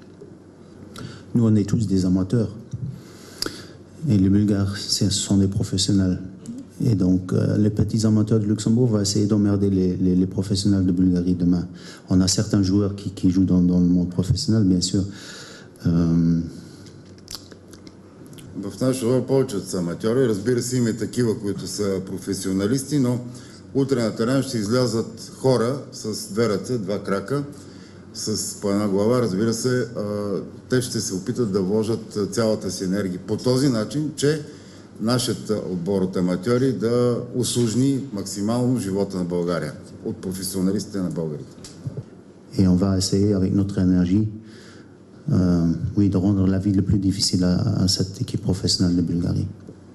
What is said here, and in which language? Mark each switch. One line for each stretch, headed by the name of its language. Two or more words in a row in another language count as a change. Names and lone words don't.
French: Nous, on est tous des amateurs. Et les Bulgares, ce sont des professionnels. Et donc, les petits amateurs de Luxembourg vont essayer d'emmerder les professionnels de Bulgarie demain. On a certains joueurs qui jouent dans le monde professionnel, bien sûr.
Bulgarian: В нашия отбор повечето са аматьори. Разбира се, има и такива, които са професионалисти, но утре на терен ще излязат хора с две ръце, два крака, с по една глава. Разбира се, те ще се опитат да вложат цялата си енергия по този начин, че нашият отбор от аматьори да усложни максимално живота на България от професионалистите на българите.
French: Et on va essayer avec notre énergie de rendre la vie le plus difficile à cette équipe professionnelle de Bulgarie.